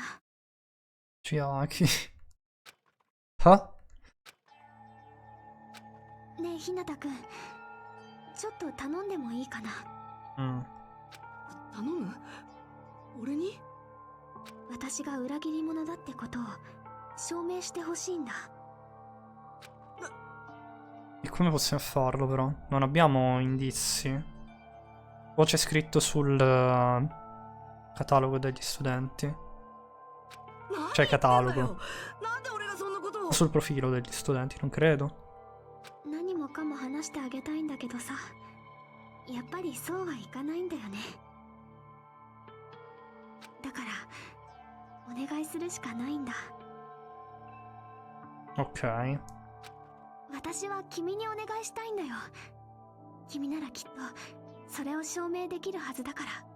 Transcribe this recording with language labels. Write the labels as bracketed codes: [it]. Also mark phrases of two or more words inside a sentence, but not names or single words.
[ja] Chiaki. Ha? ねえ日向くん、ちょっと頼んでもいいかな。 Mm. 頼む？俺に？私が裏切り者だってことを証明してほしいんだ。 [it] E come possiamo farlo però? Non abbiamo indizi. O c'è scritto sul catalogo degli studenti? Cioè catalogo. [ja] なんで俺がそんなことを？ [it] Sul profilo degli studenti, non credo. [ja] 何もかも話してあげたいんだけどさ、やっぱりそうはいかないんだよね。だからお願いするしかないんだ。 [it] Ok. [ja] 私は君にお願いしたいんだよ。君ならきっとそれを証明できるはずだから。